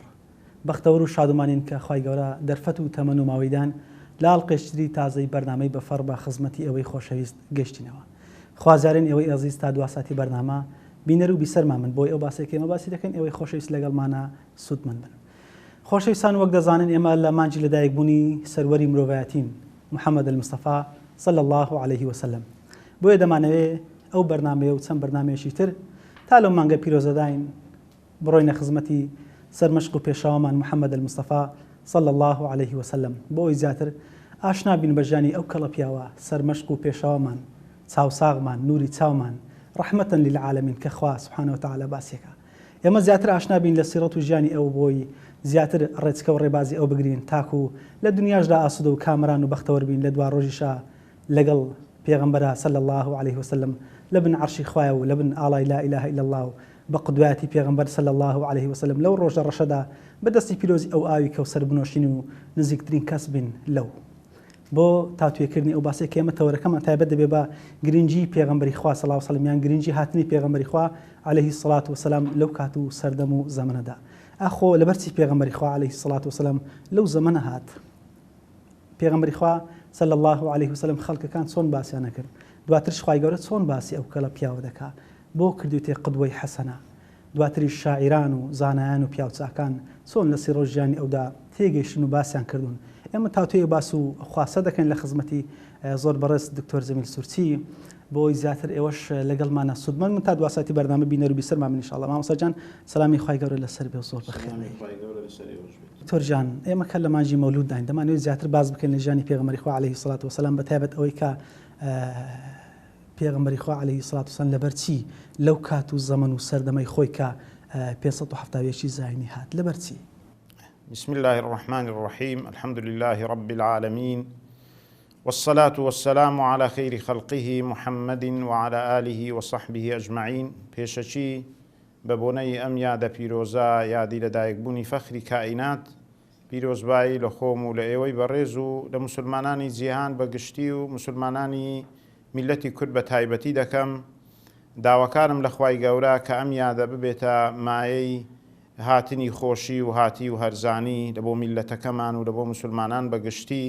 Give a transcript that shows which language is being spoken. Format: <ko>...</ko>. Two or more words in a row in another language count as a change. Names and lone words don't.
<ckb>بەختەوەر و شادومانین کە خوای گەورە دەرفەت و تەمەن و ماوەیدان لە ئاڵقێشتری تازەی بەرنامەی بەفەڕ بە خزمەتی ئەوەی خۆشەویست گەشتینەوە. خوازارین ئێوەی ئەزیز تا دواساتی بەرنامە بینەر و بیسەرمان من بۆی ئەو باسێک ئێمە باسی دەکەین ئێوەی خۆشەویست لەگەڵمانە سوودمەند بن. خۆشەویستان، وەک دەزانن ئێمە لە مانجی لەدایکبوونی سەروەری مرۆڤایەتین محەممەد المستەفا</ckb> <ar>صلى الله عليه وسلم</ar> <ckb>بۆیە دەمانەوێت ئەو بەرنامەیە و چەند بەرنامەیەکی تر تا لەو مانگە پیرۆزەداین بڕۆینە خزمەتی سەرمەشق و پێشاوەمان محەممەد المستەفا</ckb> <ar>صلى الله عليه وسلم</ar> <ckb>بۆ ئەوی زیاتر ئاشنا بین بە ژیانی ئەو کەڵە پیاوە سەرمەشق و پێشاوەمان، چاوساغمان، نوری چاومان،</ckb> <ar>ڕەحمەتەن للعالەمین</ar> <ckb>کە خوا</ckb> <ar>سبحانه وتعالى</ar> <ckb>باسیەکە. ئێمە زیاتر ئاشنا بین لە سیرەت و ژیانی ئەو بۆی زیاتر ڕێچکە و ڕێبازی ئەو بگرین تاکو لە دنیاشدا ئاسوودە و کامران و بەختەوەر بین لە دوا ڕۆژیشا لەگەڵ پێغەمبەرە</ckb> <ar>صلی الله عليه وسلم</ar> <ckb>لەبن عەرشی خوایە و لەبن ئاڵای</ckb> <ar>لا إله إلا الله</ar> <ckb>و بە قودوەتی پێغەمبەر</ckb> <ar>صلی الله عليه وسلم</ar> <ckb>لەو ڕۆژە ڕەشەدا بەدەستی پیرۆزی ئەو ئاوی کەوسەر بنۆشین و نزیکترین کەس بین لەو. بۆ تاتوێکردنی ئەو باسێک ئێمە تەوەرەکەمان تایبەت دەبێ بە گرنگی پێغەمبەری خوا</ckb> <ar>صلی الله عليه وسلم</ar> <ckb>یان گرنگی هاتنی پێغەمبەری خوا</ckb> <ar>عليه الصلاة والسلام</ar> <ckb>لەو کات و سەردەم و زەمەنەدا. ئەخۆ لەبەرچی پێغەمبەری خوا</ckb> <ar>عليه الصلاة والسلام</ar> <ckb>لەو زەمەنە هات. پێغەمبەری خوا</ckb> <ar>صلى الله عليه وسلم</ar> <ckb>خەڵکەکان چۆن باسییانە کرد، دواترش خوای گەورە چۆن باسی ئەو کەڵە پیاوە دەکات بۆ کردوتێ قدوەی حەسەنە. دواتری شاعیران و زانایان و پیاوچاکان چۆن لە سیرۆ ژیانی ئەودا تێگەیشتن و باسییان کردوون. ئێمە تاوتوێ باس و خواسە دەکەین لە خزمەتی زۆر بەڕێز دکتۆر جەمیل سورچی بۆی زیاتر ئێوەش لەگەڵمانە سوودمەند من تا دواساتی بەرنامە بینەر و بیسەرمان من ئینشاءڵڵا. مامۆستا جان سەلامی خوای گەورە لەسەر بێ و زۆر بەخێر. دکتۆر جان، ئێمە کە لە مانجی مەولود داین دەمانوێت زیاتر باز بکەین لە ژیانی پێغەمبەری خوا</ckb> <ar>عليه الصلاة والسلام</ar> <ckb>بەتایبەت ئەوەی کە پێغەمبەری خوا</ckb> <ar>عليه الصلاة والسلام</ar> <ckb>لەبەرچی لەو کات و زەمن و سەردەمەی خۆی کە 570 زاینی هات لەبەرچی؟</ckb> <ar>بسم الله الرحمن الرحيم الحمد لله رب العالمين والصلاة والسلام على خير خلقه محمد وعلى آله وصحبه أجمعين.</ar> <ckb>پێشەچی بەبوونەی ئەم یادە پیرۆزە یادی لەدایکبوونی فەخری کائینات پیرۆزبایی لە خۆم و لە ئێوەی بەڕێز و لە مسلمانانی جیهان بەگشتی و مسلمانانی میلەتی کورد بە تایبەتی دەکەم. داواکارم لە خوای گەورە کە ئەم یادە ببێتە مایەی هاتنی خۆشی و هاتی و هەرزانی لە بۆ میلەتەکەمان و لە بۆ مسلمانان بەگشتی.</ckb>